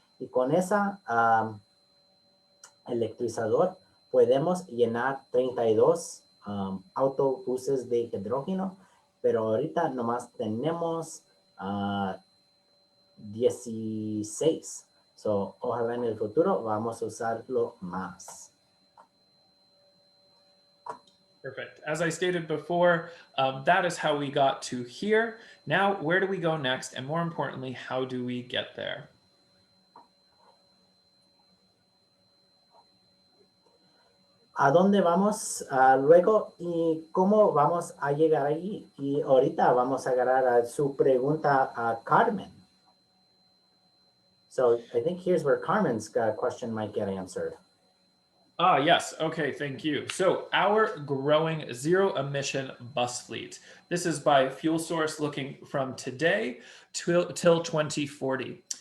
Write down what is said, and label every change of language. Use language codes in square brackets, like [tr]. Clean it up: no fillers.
[es] Y con esa electrizador podemos llenar 32 autobuses de hidrógeno, pero ahorita nomás tenemos 16. Ojalá en el futuro vamos a usarlo más. [en] Perfect. As I stated before, that is how we got to here. Now, where do we go next? And more importantly, how do we get there? [es] ¿A dónde vamos luego y cómo vamos a llegar ahí? Y ahorita vamos a agarrar a su pregunta a Carmen. [en] So I think here's where Carmen's question might get answered. Yes. Okay. Thank you. So our growing zero emission bus fleet. This is by fuel source looking from today till 2040.